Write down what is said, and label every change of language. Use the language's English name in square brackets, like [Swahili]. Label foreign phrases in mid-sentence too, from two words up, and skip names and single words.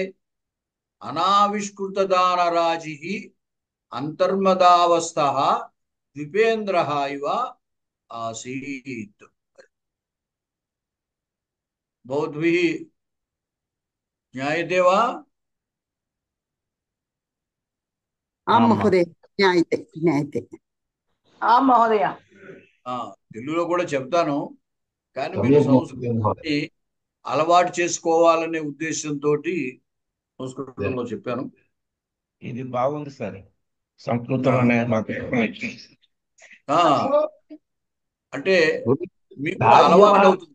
[Sanskrit] अनाविष्कृतदानराजिः अंतर्मदावस्थः द्विपेन्द्रः इव आसीत्। भवद्भिः ज्ञायते वा? आं महोदय, ज्ञायते ज्ञायते। आं महोदय। [Telugu] తెలుగులో కూడా చెప్తాను, కానీ మీరు సంస్కృతాన్ని అలవాటు చేసుకోవాలనే ఉద్దేశంతో సంస్కృతంలో చెప్పాను. ఇది బాగుంది సార్, సంస్కృతంలోనే మాకు అంటే మీకు అలవాటు అవుతుంది.